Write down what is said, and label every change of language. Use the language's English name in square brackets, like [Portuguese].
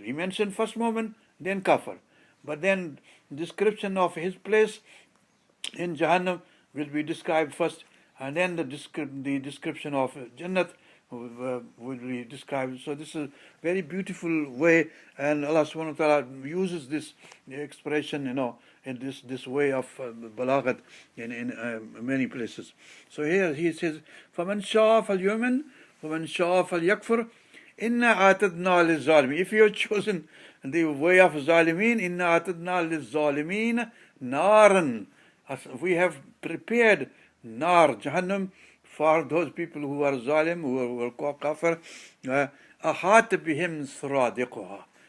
[English] He mentioned first Mu'min, then Kafir. But then description of his place in Jahannam will be described first, and then the description of Jannat will be described. So this is a very beautiful way, and Allah subhanahu wa ta'ala uses this expression, in this way of balaghat in many places. So here he says, [Arabic] فَمَنْ شَاءَ فَلْيُؤْمِنْ وَمَنْ شَاءَ فَلْيَكْفُرْ إِنَّا أَعْتَدْنَا لِلظَّالِمِينَ. [English] If you have chosen the way of Zalimin, [Arabic] إِنَّا أَعْتَدْنَا لِلظَّالِمِينَ نَارًا. [English] We have prepared nar, Jahannam, for those people who are zalim, who are kafir. [Arabic] أَحَاطَ بِهِمْ سُرَادِقُهَا.